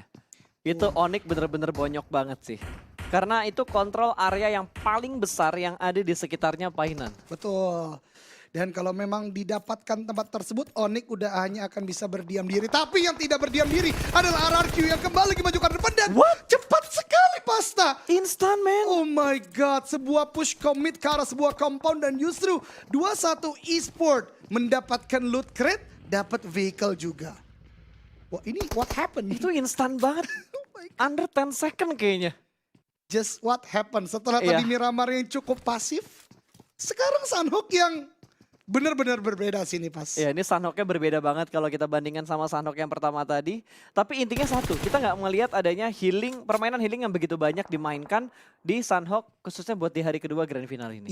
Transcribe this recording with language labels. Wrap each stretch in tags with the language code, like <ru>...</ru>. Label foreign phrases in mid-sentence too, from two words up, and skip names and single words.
<id>Itu Onyx bener-bener bonyok banget sih. Karena itu kontrol area yang paling besar yang ada di sekitarnya painan. Betul. Dan kalau memang didapatkan tempat tersebut, Onyx udah hanya akan bisa berdiam diri. Tapi yang tidak berdiam diri adalah RRQ yang kembali lagi maju ke depan, dan cepat sekali Pasta. Instan man.</id> <en>Oh my God,</en> <id>sebuah</id> <en>push commit</en> <id>ke arah sebuah compound, dan justru 21 Esport mendapatkan</id> <en>loot crate,</en> <id>dapat vehicle juga. Wah, ini</id> <en>what happened?</en> <id>Itu instan banget.</id> <en>Under 10 second kayaknya. Just what happened</en> <id>setelah tadi Miramar yang cukup pasif, sekarang Sanhok yang benar-benar berbeda sini pas. Ya ini Sanhoknya berbeda banget kalau kita bandingkan sama Sanhok yang pertama tadi. Tapi intinya satu, kita nggak melihat adanya healing, permainan healing yang begitu banyak dimainkan di Sanhok khususnya buat di hari kedua</id> <en>grand final</en> <id>ini.</id>